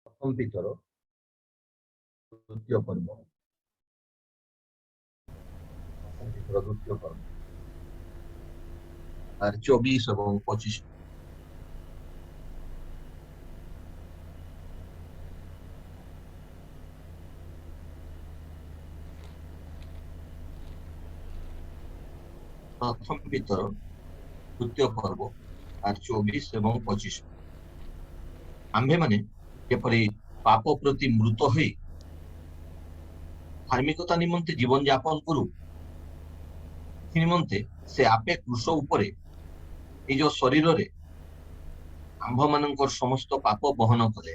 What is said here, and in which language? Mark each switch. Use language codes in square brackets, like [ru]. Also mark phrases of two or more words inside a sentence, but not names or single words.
[bn] প্রথম পিতর দ্বিতীয় পর্ব প্রথম পিতর দ্বিতীয় পর্ব प्रथम पितर द्वितीय पर्व আর 24 এবং 25 প্রথম পিতর দ্বিতীয় পর্ব আর 24 এবং 25 [or] ଆମ୍ଭେମାନେ ଯେପରି ପାପ ପ୍ରତି ମୃତ ହୋଇ ଧାର୍ମିକତା ନିମନ୍ତେ ଜୀବନ ଯାପନ କରୁ, ସେ ନିମନ୍ତେ ସେ ଆପେ କୃଷ ଉପରେ ନିଜ ଶରୀରରେ ଆମ୍ଭମାନଙ୍କର ସମସ୍ତ ପାପ ବହନ କଲେ।